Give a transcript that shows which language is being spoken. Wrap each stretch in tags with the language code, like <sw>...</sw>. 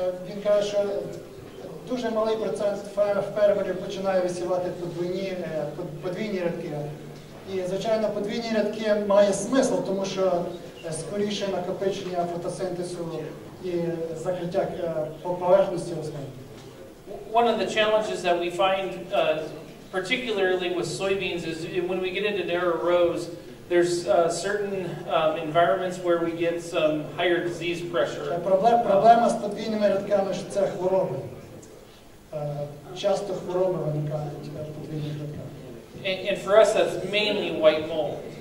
<uk>Він каже, що дуже малий процент фермерів починає висівати подвійні рядки. І, звичайно, подвійні рядки має смисл, тому що скоріше накопичення фотосинтезу і закриття поверхності рослин.</uk> <en>One of the challenges that we find, particularly with soybeans, is when we get into narrow rows, there's certain environments where we get some higher disease pressure.</en> <uk>Проблема з подвійними рядками, що це хвороби. Часто хвороби виникають в подвійних рядках.</uk> <en>And for us, that's mainly white mold.</en>